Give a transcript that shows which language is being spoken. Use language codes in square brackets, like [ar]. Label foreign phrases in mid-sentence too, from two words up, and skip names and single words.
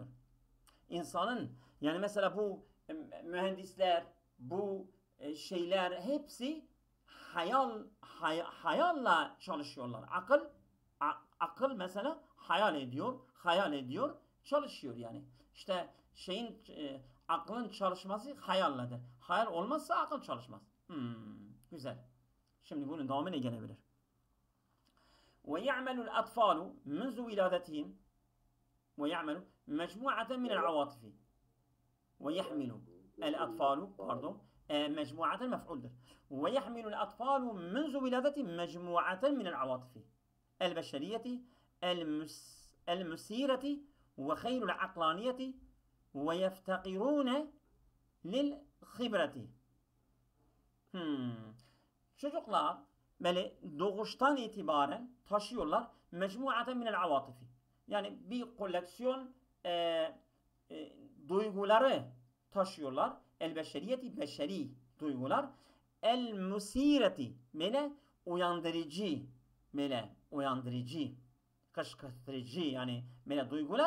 [tr] İnsanın, yani mesela bu mühendisler, bu şeyler hepsi hayalla çalışıyorlar. Akıl mesela hayal ediyor, çalışıyor yani. İşte aklın çalışması hayalladır. Hayal olmazsa akıl çalışmaz. Güzel. Şimdi bunun devamı ne gelebilir? [ar] ويعمل الأطفال منذ ولادتهم ويعمل مجموعة من العواطف ويحمل الأطفال مجموعة مفعول ويحمل الأطفال منذ ولادتهم مجموعة من العواطف البشرية المسيرة وخير العقلانية ويفتقرون للخبرة. [tr] Çocuklar böyle doğuştan itibaren taşıyorlar [ar] مجموعة من العواطف. [tr] Yani bir koleksiyon duyguları taşıyorlar. El beşeriyeti, beşeri duygular. El musireti, mele uyandırıcı, mele uyandırıcı, kışkırtıcı yani mele duygular.